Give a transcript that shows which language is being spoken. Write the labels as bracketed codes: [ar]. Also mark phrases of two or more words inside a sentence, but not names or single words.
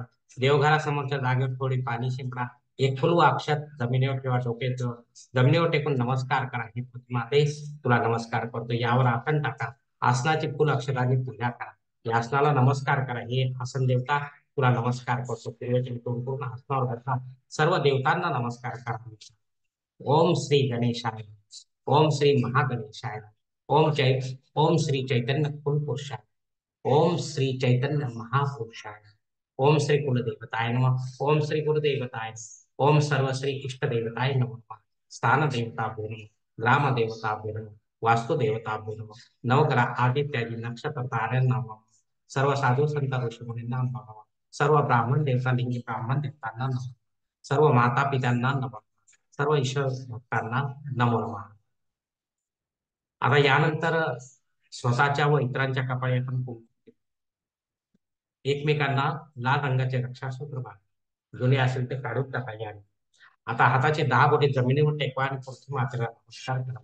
[mr] देवघरासमोरच्या जागेवर थोडी पाणी शिंपडा. एक फुल व अक्षत जमिनीवर किंवा डोक्यात जमिनीवर टेकून नमस्कार करा. ही माते तुला नमस्कार करतो, यावर आसन टाका. आसनाची फुल अक्षरांनी पूजा करा. या आसनाला नमस्कार करा. हे आसन देवता तुला नमस्कार करतो. पूर्ण आसनावर बसा. सर्व देवतांना नमस्कार करा. [sa] ओम श्री गणेशाय. ओम श्री महागणेशाय. ओम चै ओम श्री चैतन्य कुल पुरुषाय. ओम श्री चैतन्य महापुरुषाय. ओम श्री कुलदेवताय नमः. ओम श्री गुरुदेवताय. ओम सर्वश्री इष्ट देवताय नमः. स्थान देवताभ्यो नमः. ग्राम देवताभ्यो नमः. वास्तु देवताभ्यो नमः. [mr] नवग्रह आदित्यादी नक्षत्र ताऱ्यांना नमः. सर्व साधू संत ऋषी मुनींना नमः. सर्व ब्राह्मण देवता लिंगी ब्राह्मण देवतांना नमः. सर्व माता पित्यांना नमः. सर्व ईश्वर भक्तांना नमो नमः. आता यानंतर स्वतःच्या व इतरांच्या कपाळी आपण एकमेकांना लाल रंगाचे रक्षासूत्र बांधा. जुने असेल ते काढून टाका. याने आता हाताचे 10 बोटे जमिनीवर टेकवा आणि पृथ्वी मातेला नमस्कार करा.